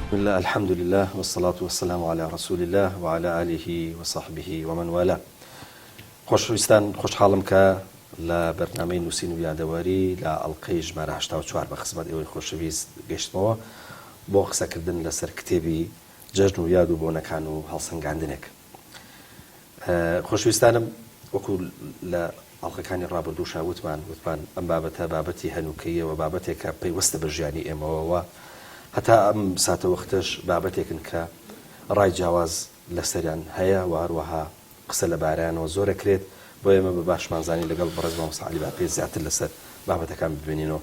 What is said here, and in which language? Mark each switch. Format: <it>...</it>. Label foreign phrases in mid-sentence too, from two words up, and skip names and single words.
<ar>الله الحمد لله والصلاة والسلام على رسول الله وعلى آله وصحبه ومن والاه.</ar> <ckb>خۆشەویستان خۆشحاڵم کە لە بەرنامەی نووسین و یادەواری لە ئەڵقەی ژمارە 84 بە خزمەت ئێوەی خۆشەویست گەیشتمەوە بۆ قسەکردن لەسەر کتێبی جەژن و یاد و بۆنەکان و هەڵسەنگاندنێک. خۆشەویستانم وەکو لە ئەڵقەکانی ڕابردووشا وتمان ئەم بابەتە بابەتی هەنووکەیەوە بابەتێکە پەیوەستە بە ژیانی ئێمەوەوە هەتا ئەم ساتە وەختەش بابەتێکن کە ڕای جیاواز لەسەریان هەیە و هەروەها قسە لە بارەیانەوە زۆرەکرێت بۆ ئێمە بە باشمانزانی لەگەڵ بەڕێز مامۆستا عەلی باپێ زیاتر لەسەر بابەتەکان ببینینەوە.</ckb>